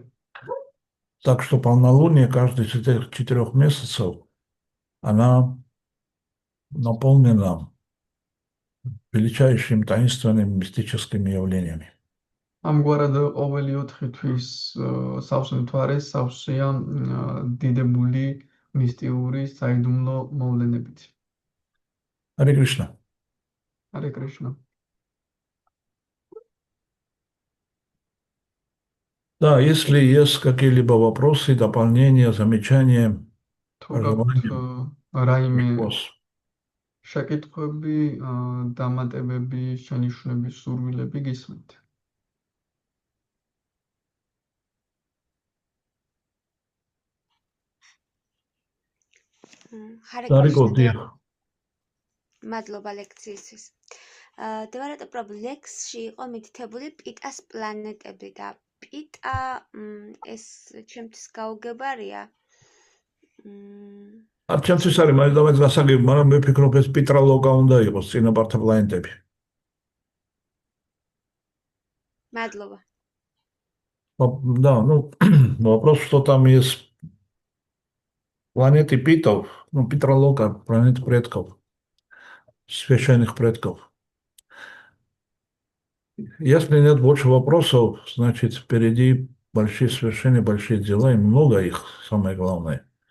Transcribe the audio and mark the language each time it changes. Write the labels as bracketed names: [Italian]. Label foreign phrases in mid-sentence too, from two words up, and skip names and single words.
[Russian] Так что полнолуние каждых 4 месяцев она наполнена величайшими таинственными мистическими явлениями. [Georgian] ამგვარად ყოველი 4 თვის სავსუმთვარეს სავსეა დიდებული მისტიური საიდუმლო მოვლენებით. [Russian] Харе Кришна. Харе Кришна. Да, если есть какие-либо вопросы, дополнения, замечания, [Georgian] რაიმე შეკითხვები, დამატებები, შენიშვნები, სურვილები გისმენთ. [Russian] Харе Кришна. [Georgian] მადლობა ლექციისთვის. Devarato Prabhu ლექსში იყო მითითებული პიტას პლანეტები და პიტა ეს ჩემთვის გაუგებარია. არ ჩემთვის არის მაინც გასაგები, მაგრამ მე ვფიქრობ ეს პიტრალოგა უნდა იყოს წინაპართა პლანეტები. მადლობა. [Russian] Да, вопрос, что там есть планеты питов, питралога, планеты предков, священных предков. Если нет больше вопросов, значит, впереди большие свершения, большие дела, и много их, самое главное.